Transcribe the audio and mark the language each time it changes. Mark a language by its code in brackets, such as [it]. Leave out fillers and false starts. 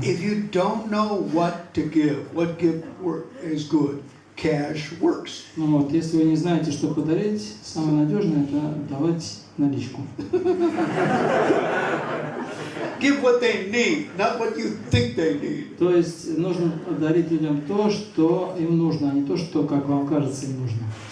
[en] If you don't know what to give, what gift is good, cash works. [ru] Ну вот, если вы не знаете, что подарить, самое надежное это давать наличку. [en] Give what they need, not what you think they need. [ru] То есть нужно дарить людям то, что им нужно, а не то, что, как вам кажется, им нужно.